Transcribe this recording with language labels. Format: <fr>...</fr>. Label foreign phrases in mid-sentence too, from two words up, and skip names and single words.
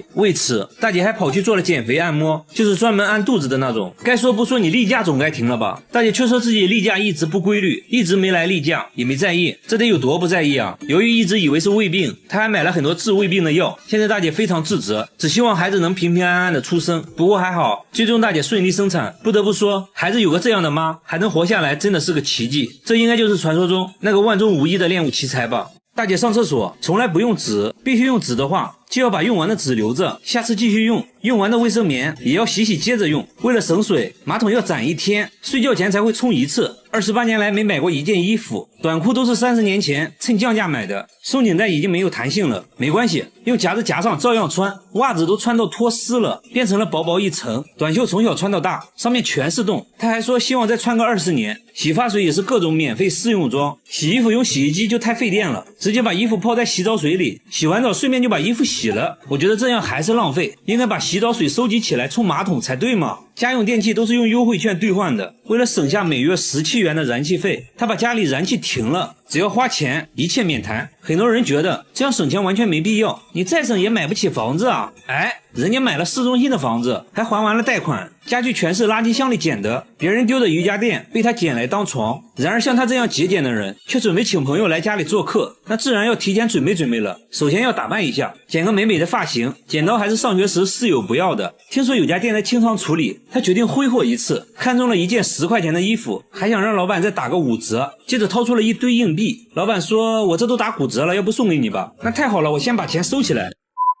<zh>為此，大姐還跑去做了減肥按摩，就是專門按肚子的那種。該說不說，你例假總該停了吧？大姐卻說自己例假一直不規律，一直沒來例假，也沒在意，這得有多不在意啊？由於一直以為是胃病，她還買了很多治胃病的藥。現在大姐非常自責，只希望孩子能平平安安的出生。不過還好，最終大姐順利生產。不得不說，孩子有個這樣的媽，還能活下來，真的是個奇蹟。這應該就是傳說中那個萬中無一的戀物奇才吧。大姐上廁所從來不用紙，必須用紙的話，就要把用完的紙留着，下次繼續用。用完的衛生棉也要洗接着用。為了省水，馬桶要攒1天，睡覺前才會沖1次。28年來沒買過一件衣服，短褲都是30年前趁降價買的，鬆緊帶已經沒有彈性了，沒關係，用夾子夾上照樣穿。襪子都穿到脫絲了，變成了薄薄一層。短袖從小穿到大，上面全是洞。他還說希望再穿個20年。洗髮水也是各種免費試用裝。洗衣服用洗衣機就太費電了，直接把衣服泡在洗澡水裡，洗完澡順便就把衣服洗了。我觉得這樣還是浪費，應該把洗澡水收集起來冲馬桶才對嘛。家用電器都是用優惠券兌換的，為了省下每月17元的燃氣費，他把家裡燃氣停了，只要花錢一切免談。很多人覺得這樣省錢完全沒必要，你再省也買不起房子啊。人家買了市中心的房子，還還完了貸款，家具全是垃圾箱裡撿的，別人丟的瑜伽墊被他撿來當床。然而像他這樣節儉的人，卻準備請朋友來家裡做客，那自然要提前準備了。首先要打扮一下，剪個美美的髮型，剪刀還是上學時室友不要的。聽說有家店在清倉處理，他決定揮霍一次，看中了一件10塊錢的衣服，還想讓老板再打個5折，接着掏出了一堆硬幣。老板說：“我這都打骨折了，要不送給你吧？”那太好了，我先把錢收起來。</zh>